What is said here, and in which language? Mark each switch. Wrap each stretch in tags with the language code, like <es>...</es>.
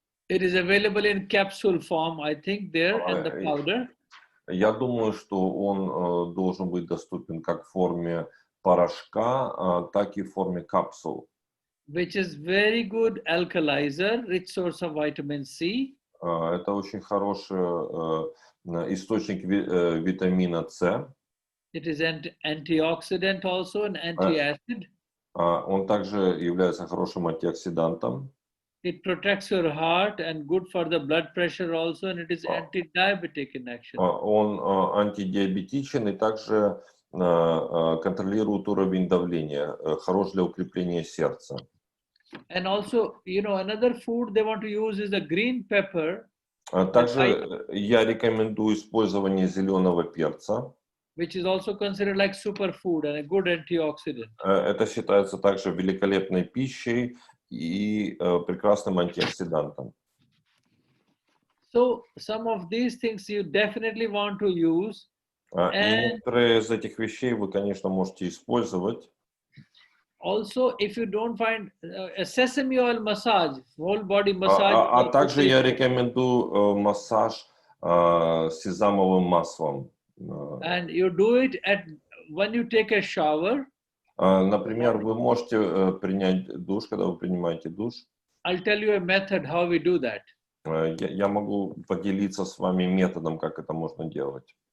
<en>It is available in capsule form, I think, there, and the powder.</en> <ru>Я думаю, что он должен быть доступен как в форме порошка, так и в форме капсул.</ru> <en>Which is very good alkalizer, rich source of vitamin C.</en> <ru>Это очень хороший источник витамина С.</ru> <en>It is antioxidant also and anti-acid.</en> <ru>Он также является хорошим антиоксидантом.</ru> <en>It protects your heart and good for the blood pressure also, and it is anti-diabetic in action.</en> <ru>Он антидиабетичен и также контролирует уровень давления, хорош для укрепления сердца.</ru> <en>And also, you know, another food they want to use is a green pepper.</en> <ru>Также я рекомендую использование зеленого перца.</ru> <en>Which is also considered like superfood and a good antioxidant.</en> <ru>Это считается также великолепной пищей и прекрасным антиоксидантом.</ru> <en>So some of these things you definitely want to use.</en> <ru>И некоторые из этих вещей вы, конечно, можете использовать.</ru> <en>Also, if you don't find a sesame oil massage, whole body massage.</en> <ru>А также я рекомендую массаж сезамовым маслом.</ru> <en>And you do it when you take a shower.</en> <ru>Например, вы можете принять душ, когда вы принимаете душ.</ru> <en>I'll tell you a method how we do that.</en> <ru>Я могу поделиться с вами методом, как это можно делать.</ru>